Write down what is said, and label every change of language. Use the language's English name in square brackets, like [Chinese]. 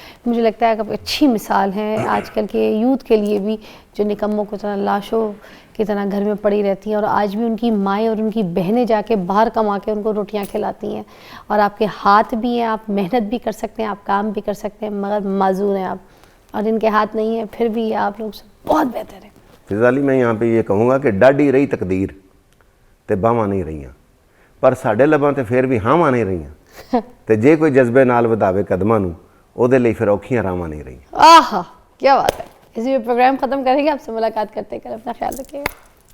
[Urdu] مجھے لگتا ہے کہ آپ اچھی مثال ہیں آج کل کے یوتھ کے لیے بھی، جو نکموں کو طرح لاشوں کی طرح گھر میں پڑی رہتی ہیں اور آج بھی ان کی مائیں اور ان کی بہنیں جا کے باہر کما کے ان کو روٹیاں کھلاتی ہیں. اور آپ کے ہاتھ بھی ہیں، آپ محنت بھی کر سکتے ہیں، آپ کام بھی کر سکتے ہیں، مگر معذور ہیں آپ، اور ان کے ہاتھ نہیں ہیں، پھر بھی آپ لوگ سے بہت بہتر ہیں. [Punjabi] فضا علی، [Urdu] میں یہاں پہ یہ کہوں گا کہ [Punjabi] ڈاڈی رہی تقدیر تے باواں نہیں رہیاں، پر ساڈے لباں تے پھر بھی ہاواں نہیں رہیاں، تے جے کوئی جذبے نال وداوے قدماں نوں او دے لئی پھر اوکھیاں راواں نہیں رہیاں. [Urdu] آہا کیا بات ہے. اسی پہ پروگرام ختم کریں گے، آپ سے ملاقات کرتے کر اپنا خیال رکھیے گا.